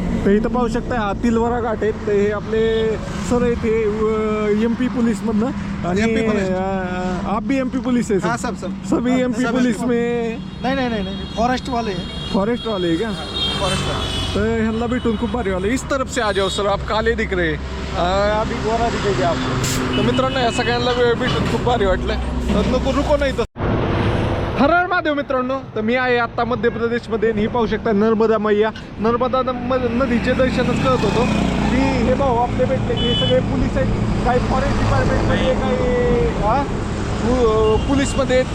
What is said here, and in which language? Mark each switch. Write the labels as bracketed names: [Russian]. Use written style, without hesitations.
[Marathi] तर इथं पाहू शकता हा तिलवारा घाट आहेत. तर हे आपले सर आहेत हे MP पुलिस मधनं आणि [Hindi] आप भी MP पुलिस है? हाँ सब सभी MP पुलिस में नहीं फॉरेस्ट वाले हैं. फॉरेस्ट वाले है क्या? फॉरेस्ट वाले. [Marathi] तर ह्यांना भेटून खूप भारी वाले. [Hindi] इस तरफ से आ जाओ सर, आप काले दिख रहे अभी गोरा दिखेगा आपको. [Marathi] तर मित्रांनो या सगळ्यांना भेटून खूप भारी वाटलं. तर नको रुको नाही तर हर हर महादेव मित्रांनो. तर मी आहे आत्ता मध्य प्रदेशमध्ये. ही पाहू शकता नर्मदा मैया. नर्मदा नदीचे दर्शनच करत होतो. ही हे भाऊ आपले भेटले की हे सगळे पोलीस आहेत, काही फॉरेस्ट डिपार्टमेंटमध्ये, काही पुलिसमध्ये आहेत.